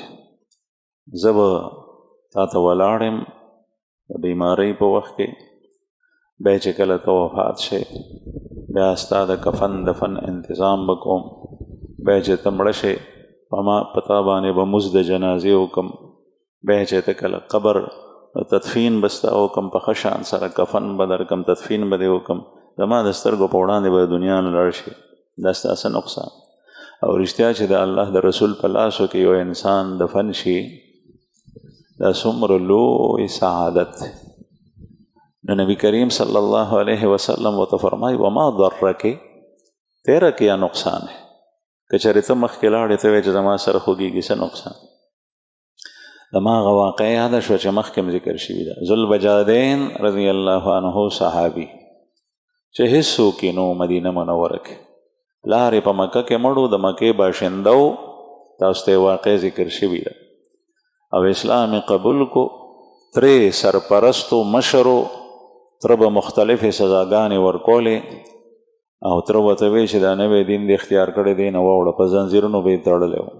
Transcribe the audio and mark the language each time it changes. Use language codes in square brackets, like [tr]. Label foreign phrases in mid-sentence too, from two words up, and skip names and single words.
[ps] زه به تا ته ولاړم د بیمارۍ په وخت کې، بیا چې کله ته وفات شې بیا ستا د کفن دفن انتظام به کوم، بیا چې ته مړه شې په تا باندې به مزد جنازې وکم، بیا چې ته کله قبر تدفین به ستا وکم، په ښه شان سره کفن به درکم، تدفین به دې وکم، زما د سترګو په وړاندې به د دنیا نه لاړ شي. دا ستا څه نقصان؟ او رښتیا چې د الله د رسول په لاسو کې یو انسان دفن شي دا څومره لوی سعادت دی. نو نبی کریم [ar] صلی الله علیه وسلم [ps] ورته فرمایي [ar] وما ضرک، [ur] تیرا کیا نقصان ہے؟ [ps] که چېرې ته مخکې لاړې ته وایې چې زما سره خوږېږي، څه نقصان؟ زما هغه واقعه یاده شوه چې مخکې م ذکر شوي ده. ذوالبجادین [ar] رضی الله عنه [ps] صحابي چې هېڅوک یې نو مدینه منوره کې، پلار یې په مکه کې مړ و، د مکې باشنده و، تاسو ته یې واقع ذکر شوي ده، او اسلام قبول کو، ترې سرپرستو مشرو، تره به مختلفې سزاګانې ورکولې او تره ورته وی چې دا نوی دین دې اختیار کړی دی نه واوړه، په زنځیرونو به یې تړلی و.